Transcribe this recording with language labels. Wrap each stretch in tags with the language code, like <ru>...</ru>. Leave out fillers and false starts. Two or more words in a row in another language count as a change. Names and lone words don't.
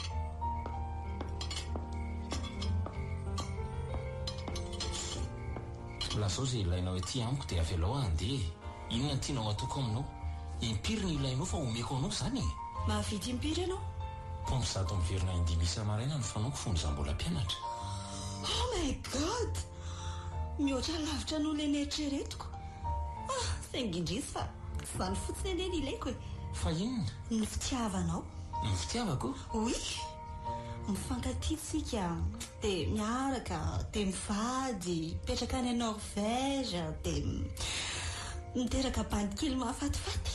<mg>Lazao izay ilainao ety amiko dia avelao andeha. Inona tianao atoko aminao? Impiry ny ilainao fa omeko anao izany e. Mahavity impiry ianao? Pompizato miverina indimy isa-maraina no fanaoko fony izaho mbola mpianatra.</mg> <en>Oh my god,</en> <mg>mihoatra lavitra n'olona eny eritreretiko. Saingindrisy fa izany fotsiny eny ilaiko e. Fa inona? Ny fitiavanao. Ny fitiavako? Oui, mifankatia dia miaraka, dia mivady, mipetraka any Norvège, dia miteraka bandikely mahafatifaty.</mg>